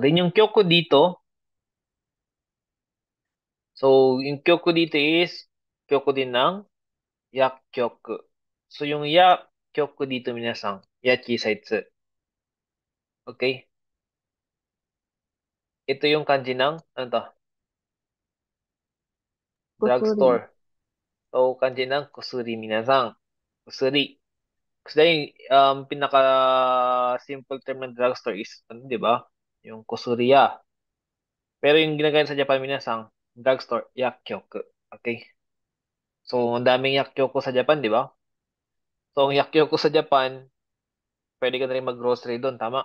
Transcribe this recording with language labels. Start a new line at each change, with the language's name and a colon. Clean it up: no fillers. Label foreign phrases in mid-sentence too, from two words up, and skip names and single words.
Filipino: Then yung Kyoku dito, so, yung Kyoku dito is, Kyoku din ng Yak Kyoku. So, yung Yak Kyoku dito minasang, Yachi Saitsu. Okay? Ito yung kanji ng, ano to? Kusuri. Drugstore. So, kanji ng kusuri minasang. Kusuri. Kasi pinaka
English: simple term
Filipino: ng drugstore is, ano, di ba? Yung kusuriya. Pero yung ginagamit sa Japan minasang, drugstore, yakkyoku. Okay? So, ang daming yakkyoku sa Japan, di ba? So, ang yakkyoku sa Japan, pwede ka na rin mag-grocery doon, tama?